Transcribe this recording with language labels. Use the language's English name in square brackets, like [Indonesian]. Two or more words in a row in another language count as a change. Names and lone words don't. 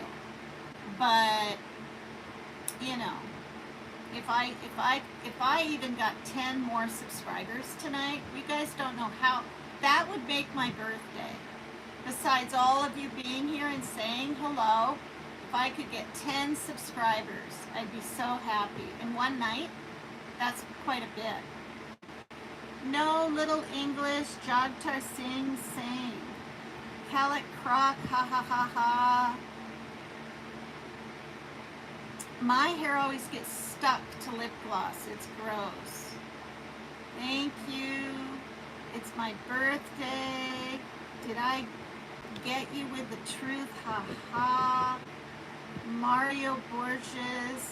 [English] But, you know, if I even got 10 more subscribers tonight, you guys don't know how that would make my birthday. Besides all of you being here and saying hello, if I could get 10 subscribers, I'd be so happy. In one night, that's quite a bit. No Little English, Jagtar Singh Singh. Calic Croc, ha ha ha ha. My hair always gets stuck to lip gloss. It's gross. Thank you. It's my birthday. Did I get you with the truth? Ha ha. Mario Borges.